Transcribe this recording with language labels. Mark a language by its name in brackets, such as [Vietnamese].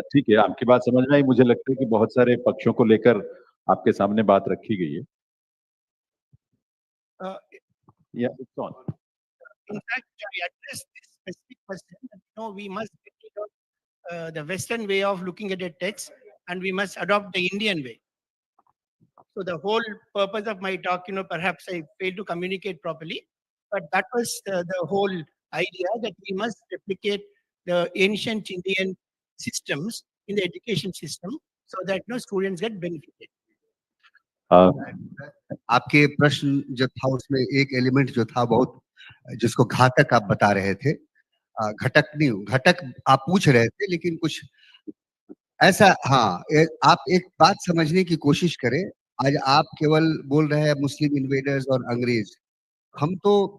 [Hindi] ठीक है, आपकी बात समझ में आई। मुझे लगता है कि बहुत सारे पक्षों को लेकर आपके सामने बात रखी गई है। [English] Yeah, it's on. In fact, to address this specific question, we must get the Western way of looking at a text, and we must adopt the Indian way. So the whole purpose of my talk, perhaps I failed to communicate properly, but that was the whole idea, that we must replicate the ancient Indian systems in the education system so that students get benefited. [Hindi] आपके प्रश्न जो था उसमें एक element जो था बहुत, जिसको घातक आप बता रहे थे, घटक नहीं, घटक आप पूछ रहे थे, लेकिन कुछ ऐसा, हाँ, आप एक बात समझने की कोशिश करें। आज आप केवल बोल रहे हैं मुस्लिम इन्वेडर्स और अंग्रेज, हम तो